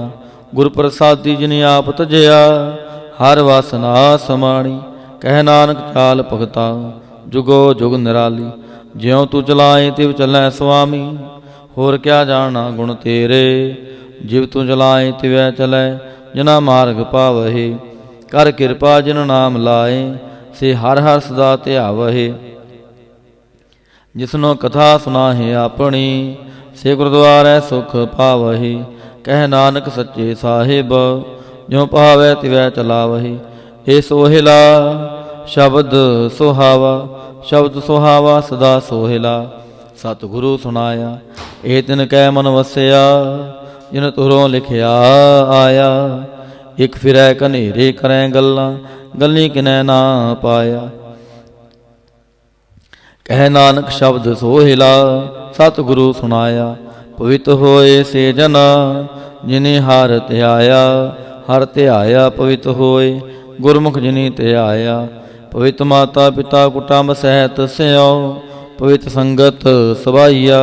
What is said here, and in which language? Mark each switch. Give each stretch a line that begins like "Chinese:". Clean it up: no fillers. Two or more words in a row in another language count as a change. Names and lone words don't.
Punjabi: ਗੁਰ ਪ੍ਰਸਾਦੀ ਜਿਨਿ ਆਪ ਤਜਿਆ ਹਰ ਵਾਸਨਾ ਸਮਾਣੀ। ਕਹ ਨਾਨਕ ਚਾਲ ਭਗਤਾ ਜੁਗੋ ਜੁਗ ਨਿਰਾਲੀ। ਜਿਉਂ ਤੂ ਚਲਾਏ ਤਿਵ ਚਲੈ ਸੁਆਮੀ ਹੋਰ ਕਿਆ ਜਾਨਾ ਗੁਣ ਤੇਰੇ। ਜਿਵ ਤੂ ਚਲਾਏ ਤਿਵੈ ਚਲੈ ਜਨਾ ਮਾਰਗ ਪਾਵਹੇ। ਕਰ ਕ੍ਰਿਪਾ ਜਿਨ ਨਾਮ ਲਾਏ ਸੇ ਹਰ ਹਰ ਸਦਾ ਧਿਆਵਹੇ। ਜਿਸਨੋ ਕਥਾ ਸੁਨਾਹੇ ਅਪਨੀ ਸੇ ਗੁਰਦੁਆਰੇ ਸੁਖ ਪਾਵਹੇ। ਕਹ ਨਾਨਕ ਸੱਚੇ ਸਾਹਿਬ ਜਿਉਂ ਪਾਵੈ ਤਿਵੈ ਚਲਾਵਹੇ। ਏ ਸੋਹਿਲਾ ਸ਼ਬਦ ਸੁਹਾਵਾ ਸ਼ਬਦ ਸੁਹਾਵਾ ਸਦਾ ਸੋਹਿਲਾ। ਸਤਿਗੁਰੁ ਸੁਣਾਇਆ ਏ ਤਿਨ ਕੈ ਮਨ ਵਸਿਆ ਜਿਨ ਤੁਰੋਂ ਲਿਖਿਆ ਆਇਆ। ਏਕ ਫਿਰੈ ਕਨੇਰੇ ਕਰੇਂ ਗੱਲਾਂ ਗੱਲੀ ਕਿਨੈ ਨਾ ਪਾਇਆ। ਕਹ ਨਾਨਕ ਸ਼ਬਦ ਸੋਹਿਲਾ ਸਤਿਗੁਰੁ ਸੁਣਾਇਆ। ਪਵਿੱਤਰ ਹੋਏ ਸੇ ਜਨਾ ਜਿਨੇ ਹਰ ਧਿਆਇਆ। ਹਰ ਧਿਆਇਆ ਪਵਿੱਤਰ ਹੋਏ ਗੁਰਮੁਖ ਜਿਨੀ ਧਿਆਇਆ। ਪਵਿੱਤਰ ਮਾਤਾ ਪਿਤਾ ਕੁਟੰਬ ਸਹਿਤ ਸਿਉਂ ਪਵਿੱਤਰ ਸੰਗਤ ਸਭਾਈਆ।